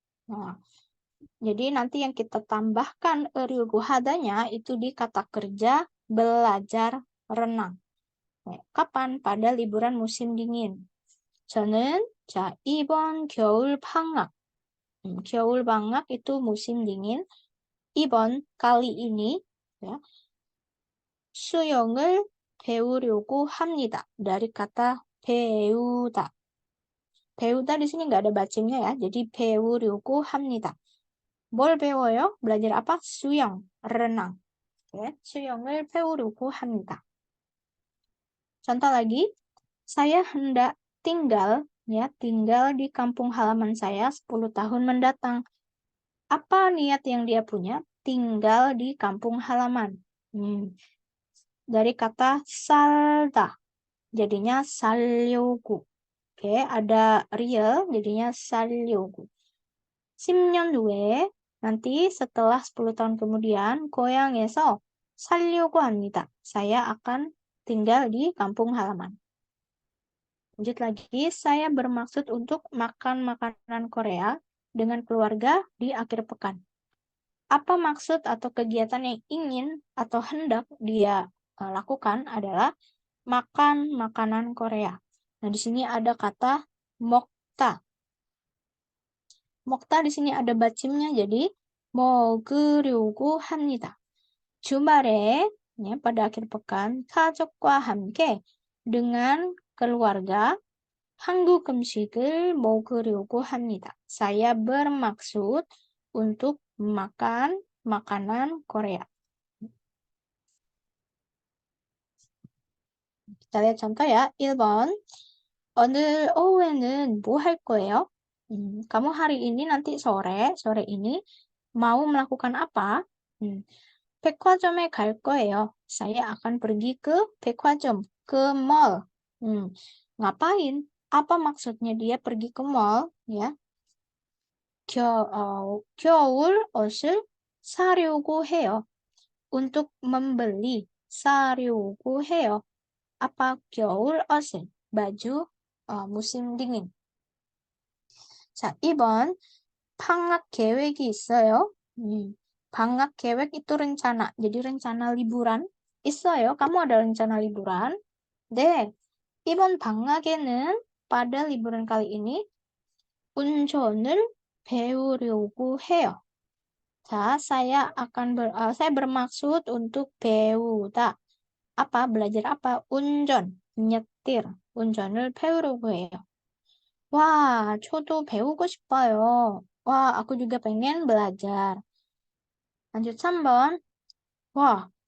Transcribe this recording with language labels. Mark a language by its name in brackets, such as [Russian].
[Indonesian] Nah, jadi nanti yang kita tambahkan ryugu hadanya itu di kata kerja belajar renang. Kapan? Pada liburan musim dingin. [Korean] 저는 이번 겨울 방학. 겨울 방학 [Indonesian] itu musim dingin. [Korean] 이번 [Indonesian] kali ini ya, [Korean] 수영을 배우려고 합니다. [Indonesian] Dari kata 배우다. 배우다 di sini nggak ada bacimnya ya. [Korean] Jadi 배우려고 합니다. 뭘 배워요? [Indonesian] belajar apa? [Korean] 수영, renang. Oke, 수영을 배우려고 합니다. [Indonesian] Contoh lagi, saya hendak tinggal di kampung halaman saya 10 tahun mendatang. Apa niat yang dia punya? Tinggal di kampung halaman. Dari kata salda, jadinya 살려고. Oke, ada real, jadinya 살려고. [Korean] 10년 후에, [Indonesian] nanti setelah 10 tahun kemudian, [Korean] 고향에서 살려고 합니다. [Indonesian] Saya akan tinggal di kampung halaman. Lanjut lagi, saya bermaksud untuk makan makanan Korea dengan keluarga di akhir pekan. Apa maksud atau kegiatan yang ingin atau hendak dia lakukan adalah makan makanan Korea. Nah, di sini ada kata 먹다. 먹다 di sini ada bacimnya, jadi [Korean] 먹으려고 합니다. 주말에, ya, [Indonesian] pada akhir pekan, [Korean] 가족과 함께 [Indonesian] dengan keluarga [Korean] 한국 음식을 먹으려고 합니다. [Indonesian] Saya bermaksud untuk makan makanan Korea. Kita lihat contoh ya. 1번. [Korean] 오늘 오후에는 뭐 할 거예요? [Indonesian] Kamu hari ini nanti sore ini mau melakukan apa? [Korean] 백화점에 갈 거예요. [Indonesian] Saya akan pergi ke 백화점, ke mall. Ngapain? Apa maksudnya dia pergi ke mall? Ya. [Korean] 겨울 옷을 사려고 해요. [Indonesian] Untuk membeli, [Korean] 사려고 해요. [Indonesian] Apa 겨울 옷을? Baju musim dingin. 자, 2번. [Korean] 방학 계획이 있어요? [Indonesian] 방학 계획 itu rencana. Jadi rencana liburan. 있어요. Kamu ada rencana liburan? 네. [Korean] 이번 방학에는 [Indonesian] pada liburan kali ini [Korean] 운전을 배우려고 해요. [Indonesian] 자, saya bermaksud untuk 배우다. Apa? Belajar apa? 운전, nyetir. [Korean] 운전을 배우려고 해요. 와, 저도 배우고 싶어요. [Indonesian] 와, aku juga pengen belajar. lanjut 3번. 와,